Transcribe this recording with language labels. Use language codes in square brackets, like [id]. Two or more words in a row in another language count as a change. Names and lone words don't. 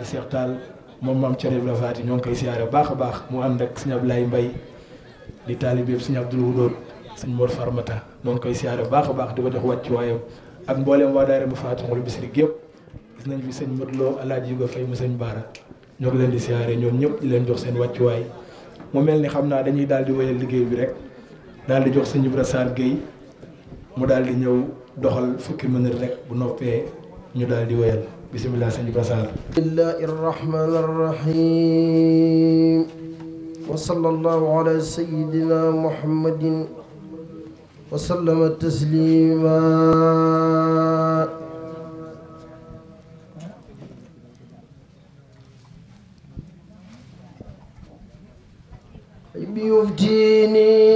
[wo] Seex Taal moom maam Cerno Ibra Faati ñoo ngi koy siyaare bu baax a baax mu ànd ak sëñ Ablaye Mbay di taalibeeb sëñ Abdul Wudood sëñ Mor Farmata ñoo ngi koy siyaare bu baax a baax di ko jox wàccu waayam ak mbooleem waa daayira mu Faatihul Bichri gépp gis nañ fi sëñ Modou Lo Alaaji Yuga Fay mu sëñ Baara ñoo ngi leen di siyaare ñoom ñëpp di leen jox seen wàccuwaay mu mel ni xam naa dañuy daal di wéyal liggéey bi rek daal di jox sëñ Ibra Sarr Guèye mu daal di ñëw doxal fukki minute rek bu noppee ñu daal di wéyal bisimilah sëñ Ibra Sarr. [ar] بسم الله الرحمن الرحيم وصلى الله على سيدنا محمد وسلم تسليما بيفتيني